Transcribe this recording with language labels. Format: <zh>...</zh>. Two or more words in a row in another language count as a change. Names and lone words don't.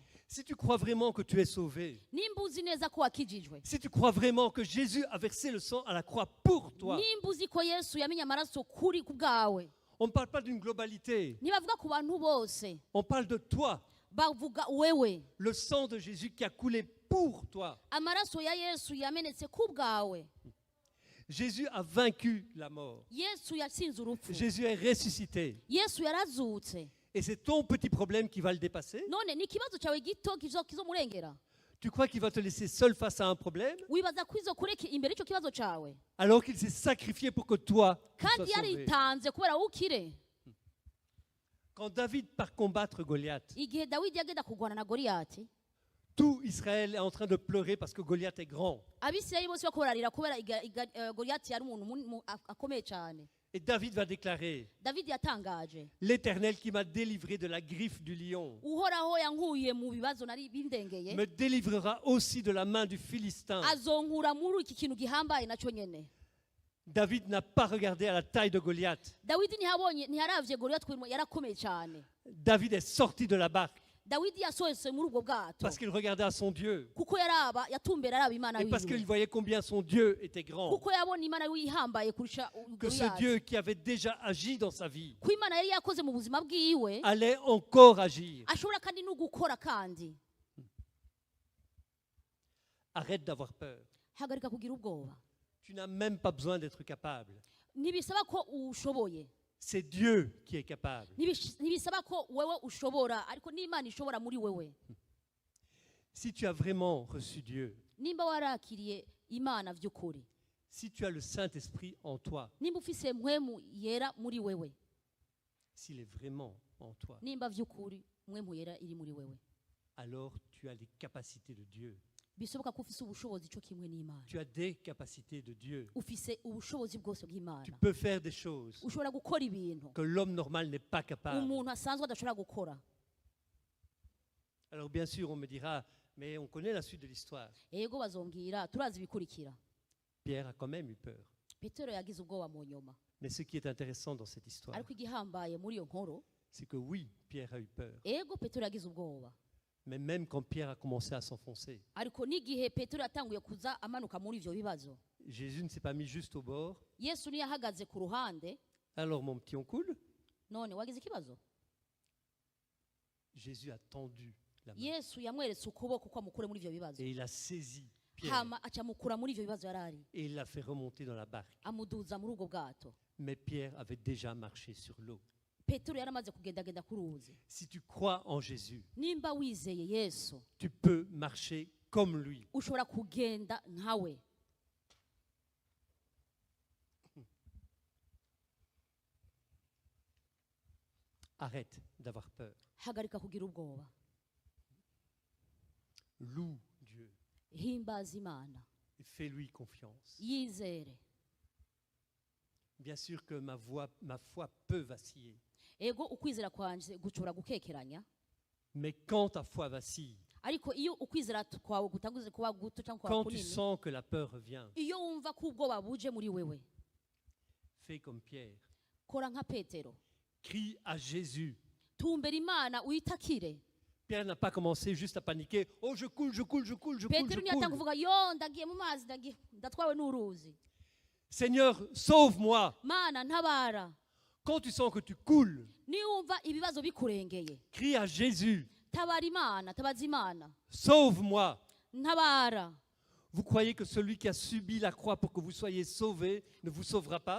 <fr>Si tu crois vraiment que tu es sauvé,</fr> <rn>Nimba uzi neza ko wakijijwe,</rn> <fr>si tu crois vraiment que Jésus a versé le sang à la croix pour toi,</fr> <rn>nimba uzi ko Yesu yamenye amaraso kuri ku bwawe,</rn> <fr>on ne parle pas d'une globalité,</fr> <rn>ntibavuga ku bantu bose,</rn> <fr>on parle de toi,</fr> <rn>bavuga wewe.</rn> <fr>le sang de Jésus qui a coulé pour toi.</fr> <rn>Amaraso ya Yesu yamenetse ku bwawe.</rn> <fr>Jésus a vaincu la mort.</fr> <rn>Yesu yatsinze urupfu.</rn> <fr>Jésus est ressuscité.</fr> <rn>Yesu yarazutse.</rn> <fr>Et c'est ton petit problème qui va le dépasser.</fr> <rn>None ni ikibazo cyawe gito kizomurengera.</rn> <fr>Tu crois qu'il va te laisser seul face à un problème</fr> <rn>wibaza ko izokureka imbere y'icyo kibazo cawe</rn> <fr>alors qu'il s'est sacrifié pour que toi, tu sois</fr> <rn>kandi</rn> <fr>sauvé.</fr> <rn>yaritanze kubera wowe ukire.</rn> <fr>Quand David part combattre Goliath,</fr> <rn>Igihe Dawidi yagenda kurwana na Goliyati,</rn> <fr>tout Israël est en train de pleurer parce que Goliath est grand.</fr> <rn>abisirayeli bose bako bararira kubera Goliyati yari umuntu akomeye cyane.</rn> <fr>Et David va déclarer,</fr> <rn>Dawidi yatangaje,</rn> <fr>l'Éternel qui m'a délivré de la griffe du lion</fr> <rn>uhoraho yankuye mu bibazo nari bindengeye,</rn> <fr>me délivrera aussi de la main du Philistin.</fr> <rn>azonkura muri iki kintu gihambaye nacyo nyene.</rn> <fr>David n'a pas regardé à la taille de Goliath.</fr> <rn>Dawidi ntiyaravye Goliyati kubera yarakomeye cyane.</rn> <fr>David est sorti de la barque</fr> <rn>Dawidi yasohotse muri ubwo bwato</rn> <fr>parce qu'il regardait à son Dieu</fr> <rn>kuko yatumbera araba Imana</rn> <fr>et parce qu'il</fr> <rn>wiwe,</rn> <fr>voyait combien son Dieu était grand.</fr> <rn>kuko yabona Imana yihambaye kurusha</rn> <fr>Que ce</fr> <rn>Goliyati,</rn> <fr>Dieu qui avait déjà agi dans sa vie</fr> <rn>ko Imana yari yakoze mu buzima bwiwe</rn> <fr>allait encore agir.</fr> <rn>ashobora kandi no gukora kandi.</rn> <fr>Arrête d'avoir peur.</fr> <rn>Hagarika kugira ubwoba,</rn> <fr>Tu n'as même pas besoin d'être capable.</fr> <rn>ntibisaba ko ushoboye,</rn> <fr>C'est Dieu qui est capable.</fr> <rn>ntibisaba ko wewe ushobora, ariko n'Imana ishobora muri wewe.</rn> <fr>Si tu as vraiment reçu Dieu,</fr> <rn>Nimba warakiriye Imana vy'ukuri,</rn> <fr>si tu as le Saint-Esprit en toi,</fr> <rn>nimba ufise mpwemu yera muri wewe,</rn> <fr>s'il est vraiment en toi,</fr> <rn>nimba vy'ukuri mpwemu yera iri muri wewe,</rn> <fr>alors tu as les capacités de Dieu.</fr> <rn>bisoboka ko ufise ubushobozi cyo kimwe n'Imana.</rn> <fr>Tu as des capacités de Dieu.</fr> <rn>Ufise ubushobozi bwose</rn> <fr>Tu</fr> <rn>bw'Imana,</rn> <fr>peux faire des choses</fr> <rn>ushobora gukora ibintu</rn> <fr>que l'homme normal n'est pas capable.</fr> <rn>umuntu asanzwe adashobora gukora.</rn> <fr>Alors bien sûr, on me dira, mais on connaît la suite de l'histoire.</fr> <rn>Yego bazombwira, turazi ibikurikira.</rn> <fr>Pierre a quand même eu peur.</fr> <rn>Petero yagize ubwoba mu nyuma,</rn> <fr>Mais ce qui est intéressant dans cette histoire,</fr> <rn>ariko igihambaye muri iyo nkuru,</rn> <fr>c'est que oui, Pierre a eu peur.</fr> <rn>ego Petero yagize ubwoba,</rn> <fr>Mais même quand Pierre a commencé à s'enfoncer,</fr> <rn>ariko n'igihe Petero yatanguye kuza amanuka muri ivyo bibazo,</rn> <fr>Jésus ne s'est pas mis juste au bord.</fr> <rn>Yesu niyo yahagaze ku ruhande.</rn> <fr>Alors mon petit, on coule.</fr> <rn>None wagize ikibazo?</rn> <fr>Jésus a tendu la main</fr> <rn>Yesu yamweretse ukuboko ko amukure muri ivyo bibazo,</rn> <fr>et il a saisi Pierre</fr> <rn>hama acamukura muri ivyo bibazo yarari,</rn> <fr>et il l'a fait remonter dans la barque.</fr> <rn>amuduza muri ubwo bwato.</rn> <fr>Mais Pierre avait déjà marché sur l'eau.</fr> <rn>Petero yaramaze kugendagenda ku ruzi.</rn> <fr>Si tu crois en Jésus,</fr> <rn>Nimba wizeye Yesu,</rn> <fr>tu peux marcher comme lui.</fr> <rn>ushobora kugenda nkawe.</rn> <fr>Arrête d'avoir peur.</fr> <rn>Hagarika kugira ubwoba,</rn> <fr>Loue Dieu</fr> <rn>himbaza Imana,</rn> <fr>et fais-lui confiance.</fr> <rn>yizere.</rn> <fr>Bien sûr que ma foi peut vaciller.</fr> <rn>Ego ukwizera kwanje gucura gukekeranya,</rn> <fr>Mais quand ta foi vacille,</fr> <rn>ariko iyo ukwizera kwawe gutanguze kuba guto cyangwa kuba</rn> <fr>quand tu</fr> <rn>kunini,</rn> <fr>sens que la peur revient,</fr> <rn>iyo wumva ko ubwoba buje muri wewe,</rn> <fr>fais comme Pierre.</fr> <rn>kora nka Petero,</rn> <fr>Crie à Jésus.</fr> <rn>tumbera Imana uyitakire.</rn> <fr>Pierre n'a pas commencé juste à paniquer. Oh, je coule, je coule, je coule, je coule,</fr> <rn>Petero</rn> <fr>je</fr> <rn>ntiyatanga</rn> <fr>coule.</fr> <rn>kuvuga yo ndagiye mu mazi ndatwawe n'uruzi.</rn> <fr>Seigneur, sauve-moi.</fr> <rn>Mana ntabara.</rn> <fr>Quand tu sens que tu coules,</fr> <rn>Niwumva ibibazo bikurengeye,</rn> <fr>crie à Jésus.</fr> <rn>tabara Imana, tabaza Imana,</rn> <fr>Sauve-moi.</fr> <rn>ntabara.</rn> <fr>Vous croyez que celui qui a subi la croix pour que vous soyez sauvés ne vous sauvera pas?</fr>